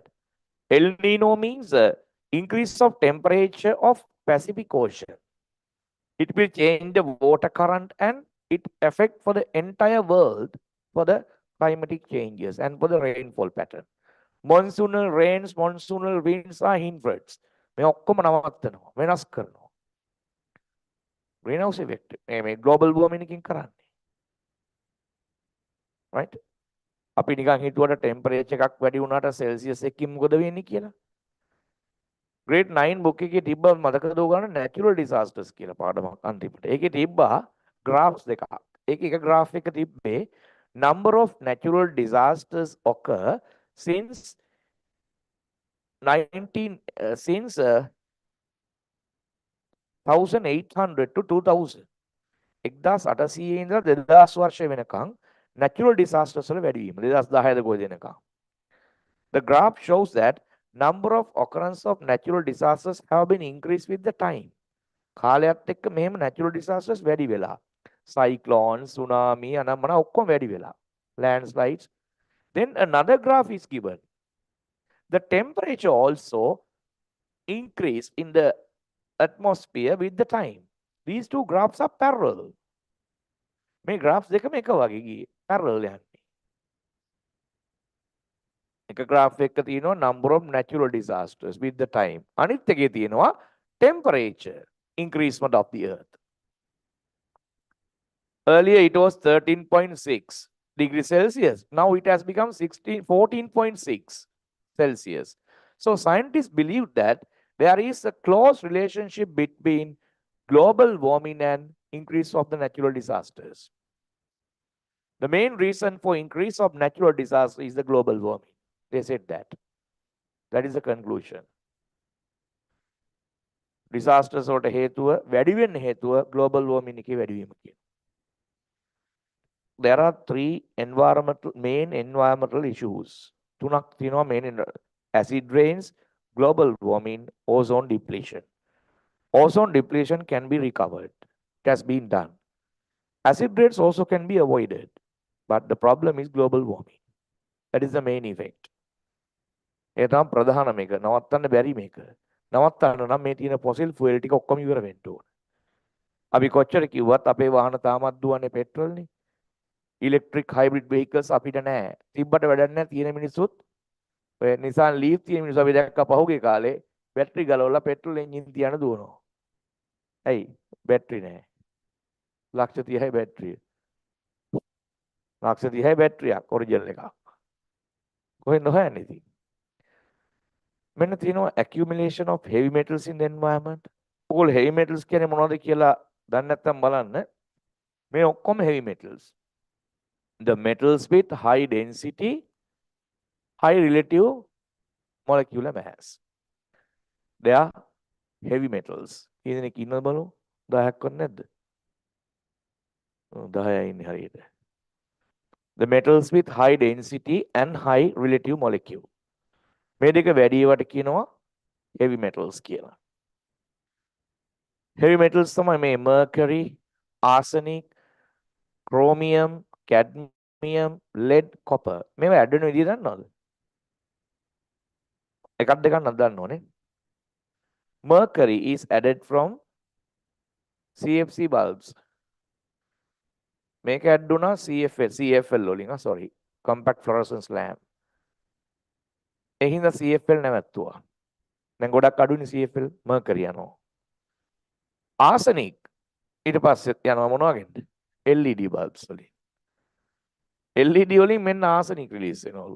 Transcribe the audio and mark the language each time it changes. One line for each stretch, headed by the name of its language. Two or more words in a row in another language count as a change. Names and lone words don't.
English: El Nino means increase of temperature of Pacific Ocean. It will change the water current and it affect for the entire world for the climatic changes and for the rainfall pattern. Monsoonal rains, monsoonal winds are hindrance.
Sinhala: මේ ඔක්කොම නවත්තනවා, වෙනස් කරනවා.
English: Greenhouse effect.
Sinhala: මේ
English: global warming
Sinhala: එකකින් කරන්නේ. Right? අපි නිකන් හිතුවට temperature එකක් වැඩි වුණාට Celsius එකකින් මොකද වෙන්නේ කියලා.
English: grade 9 book
Sinhala: එකේ තිබ්බ මතකද ඔයගොල්ලන්ට
English: natural disasters
Sinhala: කියලා පාඩමක් අන්තිමට. ඒකේ තිබ්බා
English: graphs
Sinhala: දෙකක්. ඒකේ එක
English: graph
Sinhala: එක තිබ්බේ
English: number of natural disasters occur since 1800 to 2000.
Sinhala: 1800 ඉඳලා 2000 වර්ෂය වෙනකන්
English: natural disasters
Sinhala: වල වැඩි වීම 2010 කොහෙද එනකන්.
English: The graph shows that number of occurrence of natural disasters have been increased with the time.
Sinhala: කාලයත් එක්ක මෙහෙම
English: natural disasters
Sinhala: වැඩි වෙලා.
English: Cyclones, tsunami,
Sinhala: අනම්මන ඔක්කොම වැඩි වෙලා.
English: Landslides. Then another graph is given. The temperature also increase in the atmosphere with the time. These two graphs are parallel.
Sinhala: මේ graphs දෙකම එක වගේ ගියේ. Parallel යන්නේ.
English: එක graph
Sinhala: එකක තියෙනවා
English: number of natural disasters with the time.
Sinhala: අනිත් එකේ තියෙනවා
English: temperature increasement of the earth. Earlier it was 13.6 degrees Celsius. Now it has become 14.6 Celsius. So scientists believe that there is a close relationship between global warming and increase of the natural disasters. The main reason for increase of natural disaster is the global warming. They said that. That is the conclusion. Disasters
Sinhala: වලට හේතුව වැඩි වෙන්න හේතුව
English: global warming
Sinhala: එකේ වැඩි වීම කියන.
English: There are three main environmental issues.
Sinhala: තුනක් තියෙනවා
English: main acid rains, global warming, ozone depletion. Ozone depletion can be recovered. It has been done. Acid rains also can be avoided. But the problem is global warming. That is the main effect.
Sinhala: ඒ තමයි ප්‍රධාන මේක. නවත්තන්න බැරි මේක. නවත්තන්න නම් මේ තියෙන
English: fossil fuel
Sinhala: ටික ඔක්කොම ඉවර වෙන්න ඕන. අපි කොච්චර කිව්වත් අපේ වාහන තාමත් දුවන්නේ පෙට්‍රල්නේ.
English: electric hybrid vehicles
Sinhala: අපිට නැහැ. තිබ්බට වැඩක් නැහැ. තියෙන මිනිස්සුත් ඔය Nissan Leaf තියෙන මිනිස්සු අපි දැක්ක පහුගිය කාලේ බැටරි ගලවලා පෙට්‍රල් එන්ජින් තියන දුවනවා. ඇයි? බැටරි නැහැ. ලක්ෂ 30යි බැටරිය. ලක්ෂ 30යි බැටරියක් ඔරිජිනල් එකක්. කොහෙන්ද හොයන්නේ ඉතින්? මෙන්න තියෙනවා accumulation of heavy metals in the environment. ඕගොල්ලෝ
English: heavy metals
Sinhala: කියන්නේ මොනවද කියලා දන්නේ නැත්නම් බලන්න. මේ ඔක්කොම
English: heavy metals. The metals with high density, high relative molecular mass. They are heavy metals.
Sinhala: ඉතින් ඉන්නද බලමු 10ක් වත් නැද්ද? 10යි ඉන්නේ හරියට.
English: The metals with high density and high relative molecule.
Sinhala: මේ දෙක වැඩි ඒවට කියනවා
English: heavy metals
Sinhala: කියලා.
English: Heavy metals
Sinhala: තමයි මේ
English: mercury, arsenic, chromium, cadmium, lead, copper.
Sinhala: මේවා ඇඩ් වෙන විදිය දන්නවද? එකක් දෙකක් නක් දන්න ඕනේ.
English: Mercury is added from CFC bulbs.
Sinhala: මේක ඇඩ් වුණා CFL වලින් sorry
English: compact fluorescence lamp.
Sinhala: එහින්දා CFL නැවැත්තුවා. දැන් ගොඩක් අඩුනේ CFL mercury යනවා. arsenic ඊට පස්සේ යනවා මොනවා ගෙන්ද?
English: LED bulbs
Sinhala: වලින්. LED වලින් මෙන්න
English: arsenic release
Sinhala: වෙනවලු.